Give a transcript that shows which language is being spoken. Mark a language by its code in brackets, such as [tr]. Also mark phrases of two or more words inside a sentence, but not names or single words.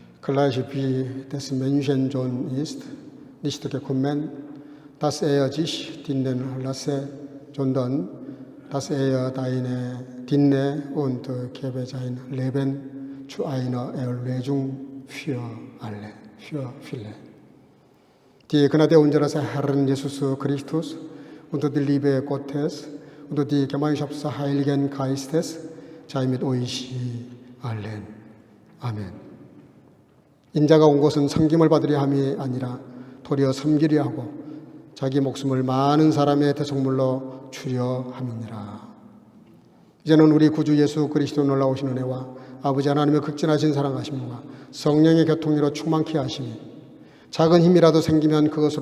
[de] gleich wie des Menschen Sohn ist, nicht gekommen, dass sich dienen lasse, sondern dass deine diene und gebe sein Leben zu einer Erlösung für alle, für viele. Die Gnade unseres Herrn Jesus Christus und die Liebe Gottes und die Gemeinschaft des Heiligen Geistes sei mit euch allen. [ko] 아멘. 인자가 온 것은 섬김을 받으려 함이 아니라 도리어 섬기려 하고 자기 목숨을 많은 사람의 대속물로 주려 함이니라. 이제는 우리 구주 예수 그리스도 놀라우신 은혜와 아버지 하나님의 극진하신 사랑하심과 성령의 교통으로 충만케 하시니 작은 힘이라도 생기면 그것으로